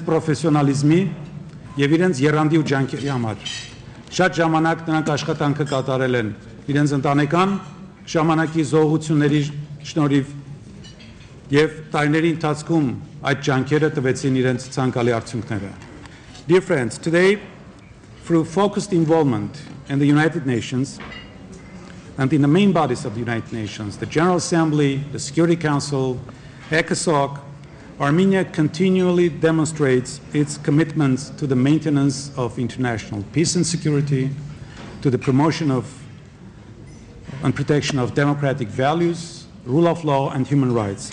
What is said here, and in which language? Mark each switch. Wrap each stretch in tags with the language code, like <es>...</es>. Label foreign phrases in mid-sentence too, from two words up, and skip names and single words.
<hy>պրոֆեսիոնալիզմի եւ իրենց եռանդի ու ջանքերի համար։ Շատ ժամանակ նրանք աշխատանքը կատարել են իրենց ընտանեկան ժամանակի զողությունների շնորհիվ եւ տարիների ընթացքում այդ ջանքերը տվեցին իրենց ցանկալի արդյունքները։</hy> <en>Dear friends, today, through focused involvement in the United Nations and in the main bodies of the United Nations, the General Assembly, the Security Council, ECOSOC, Armenia continually demonstrates its commitments to the maintenance of international peace and security, to the promotion of and protection of democratic values, rule of law, and human rights.</en>